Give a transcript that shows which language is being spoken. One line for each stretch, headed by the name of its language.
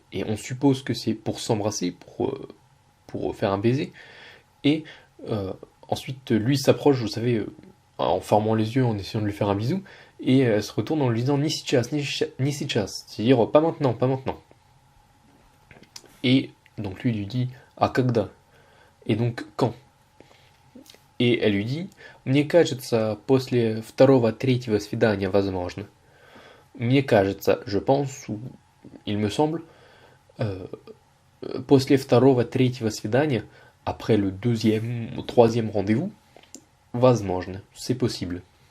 French: et on suppose que c'est pour s'embrasser, pour faire un baiser, et ensuite lui s'approche, vous savez, en fermant les yeux, en essayant de lui faire un bisou, et elle se retourne en lui disant
Russian: «Ni сейчас, ni сейчас»,
French: c'est-à-dire «pas maintenant, pas maintenant». Et donc lui dit
Russian: «А когда?»
French: Et donc quand? Et elle lui dit
Russian: «Мне кажется, после второго, третьего свидания возможно». Мне кажется,
French: je pense, ou il me semble,
Russian: после второго, третьего свидания,
French: après le deuxième ou troisième rendez-vous, возможно, c'est possible.